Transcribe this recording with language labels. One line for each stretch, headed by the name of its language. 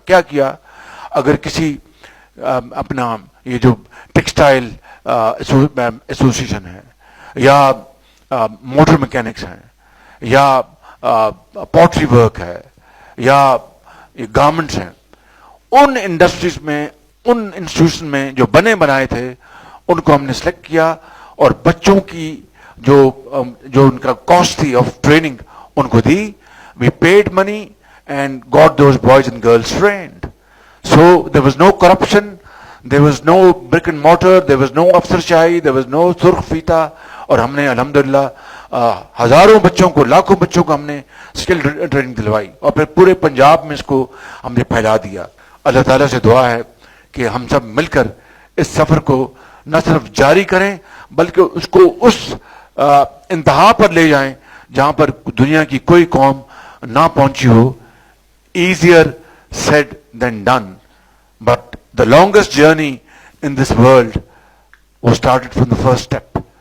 Urdu: کیا کیا؟ اگر کسی اپنا یہ جو ٹیکسٹائل ایسوسیشن ہے, یا موٹر میکینکس ہیں, یا پوٹری ورک ہے, یا گارمنٹس ہیں, ان انڈسٹریز میں, ان انسٹیٹیوشن میں جو بنائے تھے ان کو ہم نے سلیکٹ کیا. اور بچوں کی جو ان کا کاسٹ تھی آف ٹریننگ ان کو دی.
English: We paid money and got those boys and girls trained. So there was no corruption, there was no brick and mortar, there was no
Urdu: afsarshai,
English: there was no
Urdu: surkh fita. اور ہم نے الحمدللہ ہزاروں بچوں کو, لاکھوں بچوں کو ہم نے اسکل ٹریننگ دلوائی اور پھر پورے پنجاب میں اس کو ہم نے پھیلا دیا. اللہ تعالیٰ سے دعا ہے کہ ہم سب مل کر اس سفر کو نہ صرف جاری کریں بلکہ اس کو اس انتہا پر لے جائیں جہاں پر دنیا کی کوئی قوم نہ پہنچی ہو.
English: Easier said than done, but the longest journey in this world was started from the first step.